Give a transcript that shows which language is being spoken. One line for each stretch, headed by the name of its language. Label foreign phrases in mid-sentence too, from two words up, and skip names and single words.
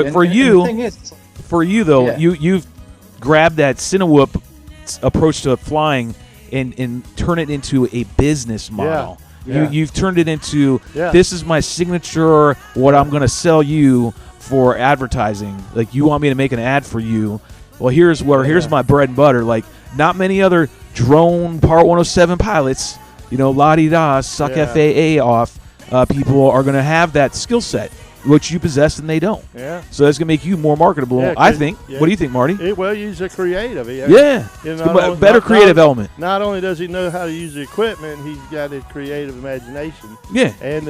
English: But for you though, you've grabbed that Cinewhoop approach to flying and turn it into a business model. You've turned it into this is my signature. What I'm going to sell you for advertising. Like you want me to make an ad for you. Well, here's my bread and butter. Like not many other drone Part 107 pilots, la-di-da, suck FAA off, people are going to have that skill set, which you possess and they don't. Yeah. So that's going to make you more marketable, I think. Yeah. What do you think, Marty? He's a creative. Better creative element. Not only does he know how to use the equipment, he's got a creative imagination.